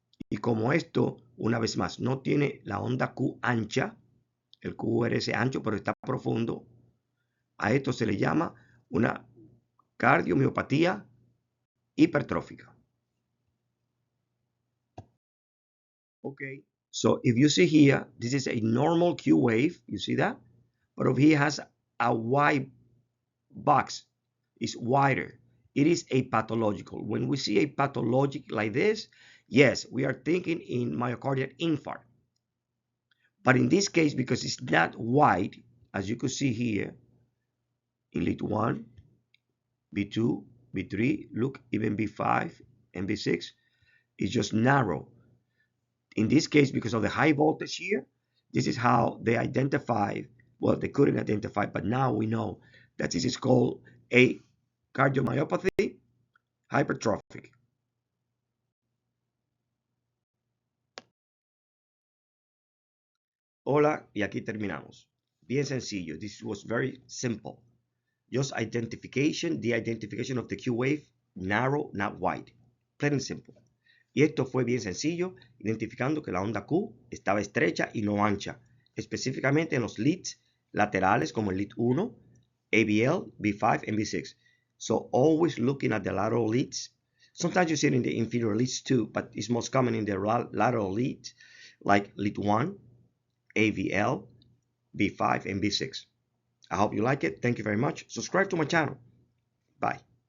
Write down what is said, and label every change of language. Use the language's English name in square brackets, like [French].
[Spanish] Y como esto, una vez más, no tiene la onda Q ancha, el QRS ancho, pero está profundo, a esto se le llama una cardiomiopatía hipertrófica. [English] Okay, so if you see here, this is a normal Q wave, you see that? But if he has a wide box, it's wider. It is a pathological. When we see a pathologic like this, yes, we are thinking in myocardial infarct. But in this case, because it's not wide, as you can see here, in lead 1, B2, B3, look, even B5 and B6, it's just narrow. In this case, because of the high voltage here, this is how they identified, well, they couldn't identify, but now we know that this is called a cardiomyopathy hypertrophic. [Spanish] Hola, y aquí terminamos. Bien sencillo. [English] This was very simple. Just identification, the identification of the Q wave, narrow, not wide. Plain and simple. [Spanish] Y esto fue bien sencillo, identificando que la onda Q estaba estrecha y no ancha, específicamente en los leads laterales como el lead 1, ABL, B5, and B6. [English] So always looking at the lateral leads. Sometimes you see it in the inferior leads too, but it's most common in the lateral leads, like lead 1, AVL, B5, and B6. I hope you like it. Thank you very much. Subscribe to my channel. Bye.